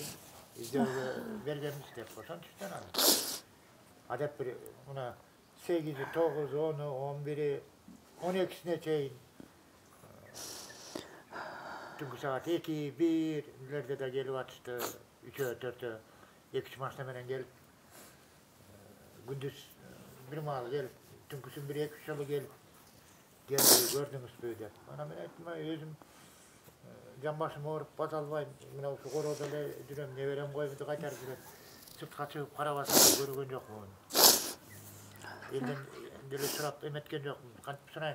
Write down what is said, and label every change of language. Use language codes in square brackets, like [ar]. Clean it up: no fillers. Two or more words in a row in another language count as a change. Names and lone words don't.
[ky] Издөөгө бергенбиз деп ошончуктан анан. Адеп бир мына 8, 9, 10, 11, 12-сине чейин түнкү саат 2, 1-лерде да келип атышты. 3-4, 2 машина менен келип, күндүз бир маал келип, түнкүсүн 1-2 жолу келип, көрдүңүзбү деп. Ана мен айттым, өзүм жамбашым ооруп баса албайм, мына ушу короодо эле жүрөм, неберем коюмду кайтарып жүрөт. Сыртка чыгып карабасам көргөн жокмун. Элден деле сурап эметкен жокмун, кантип сурайм.